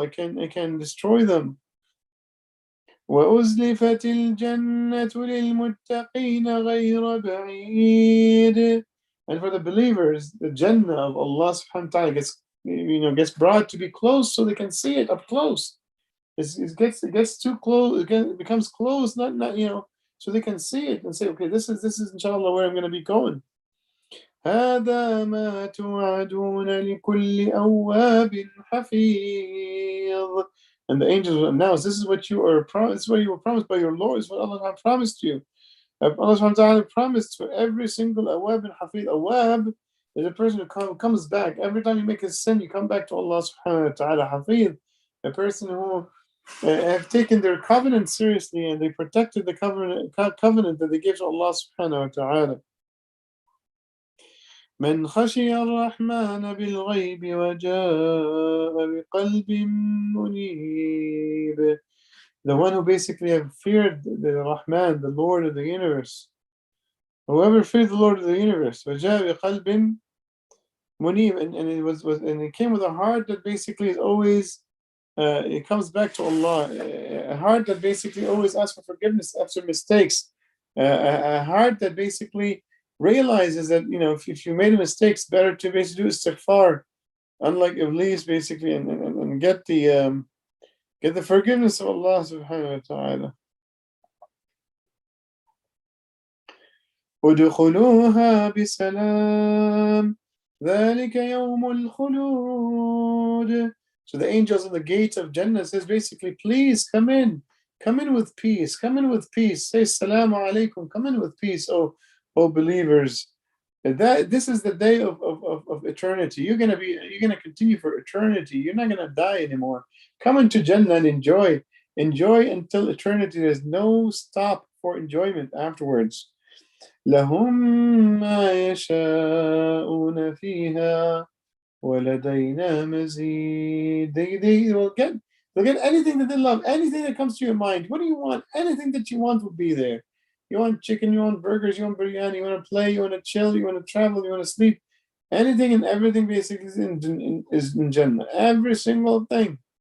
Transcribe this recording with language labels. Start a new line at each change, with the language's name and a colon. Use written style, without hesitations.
English: I can destroy them.
Arabic: وَأُزْلِفَتِ الْجَنَّةُ لِلْمُتَّقِينَ غَيْرَ بَعِيدٍ.
English: And for the believers, the Jannah of Allah subhanahu wa ta'ala gets brought to be close so they can see it up close. It gets too close, it becomes close, not so they can see it and say, okay, this is inshallah where I'm going to be going.
Arabic: هذا ما توعدون لكل أواب حفيظ.
English: And the angels will announce, this is what you are promised. This is what you were promised by your Lord. This is what Allah promised you. Allah subhanahu wa ta'ala promised for every single awab and hafid. Awab is a person who comes back. Every time you make a sin, you come back to Allah subhanahu wa ta'ala. Hafid, a person who have taken their covenant seriously and they protected the covenant that they gave to Allah subhanahu wa ta'ala.
Arabic: من خشي الرحمن بالغيب وجاء بقلب منيب.
English: The one who basically have feared the Rahman, the Lord of the universe. Whoever feared the Lord of the universe,
Arabic: وجاء بقلب منيب,
English: and it came with a heart that basically is always it comes back to Allah, a heart that basically always asks for forgiveness after mistakes, a heart that basically realizes that if you made a mistake, it's better to basically do istighfar, unlike Iblis, basically, and get the forgiveness of Allah subhanahu wa ta'ala.
Arabic: ادخلوها بسلام ذلك يوم الخلود.
English: So the angels on the gate of Jannah says basically, please come in with peace, say Assalamu alaikum, come in with peace, oh believers. This is the day of eternity. You're gonna continue for eternity. You're not gonna die anymore. Come into Jannah and enjoy until eternity. There's no stop for enjoyment afterwards.
Arabic: لهم ما يشاءون فيها وَلَدَيْنَا مَزِيدٌ.
English: They will get anything that they love, anything that comes to your mind. What do you want? Anything that you want will be there. You want chicken, you want burgers, you want biryani, you want to play, you want to chill, you want to travel, you want to sleep. Anything and everything basically is in Jannah. Every single thing.